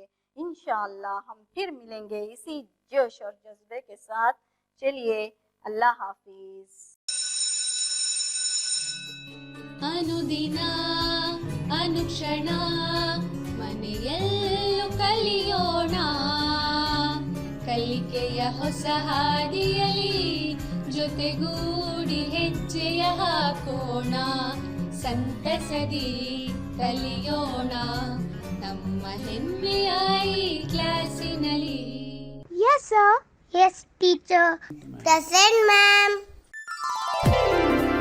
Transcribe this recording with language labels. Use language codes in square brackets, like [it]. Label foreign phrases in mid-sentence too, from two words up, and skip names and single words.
[hi] इंशाअल्लाह हम फिर मिलेंगे इसी जोश और जज्बे के साथ। चलिए अल्लाह हाफिज। [sa] अनुदिन अनुक्षण [kn] मನೆಯಲ್ಲೂ ಕಲಿಯೋಣ ಕಲಿಕೆಯ ಹೊಸ ಹಾದಿಯಲಿ ಜೊತೆಗೂಡಿ ಹೆಜ್ಜೆಯ ಹಾಕೋಣ ಸಂತಸದಿ ಕಲಿಯೋಣ ನಮ್ಮ ಹೆಮ್ಮೆಯ ಈ ಕ್ಲಾಸಿನಲ್ಲಿ. [en] Yes, sir. Yes, teacher. Present, ma'am.